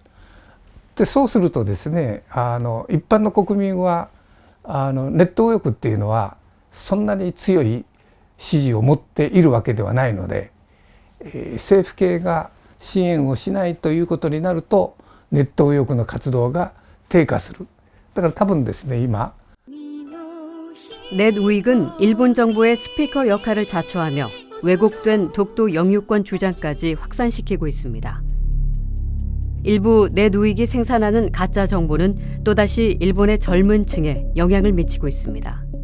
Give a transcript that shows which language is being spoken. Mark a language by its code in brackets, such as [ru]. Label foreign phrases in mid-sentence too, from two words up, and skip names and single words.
[ja] でそうするとですね、一般の国民はネット右翼っていうのはそんなに強い支持を持っているわけではないので、政府系が支援をしないということになるとネット右翼の活動が低下する。だから多分ですね、今 [ko] 넷 우익은 일본 정부의 스피커 역할을 자처하며 왜곡된 독도 영유권 주장까지 확산시키고 있습니다. 일부 넷 우익이 생산하는 가짜 정보는 또다시 일본의 젊은 층에 영향을 미치고 있습니다.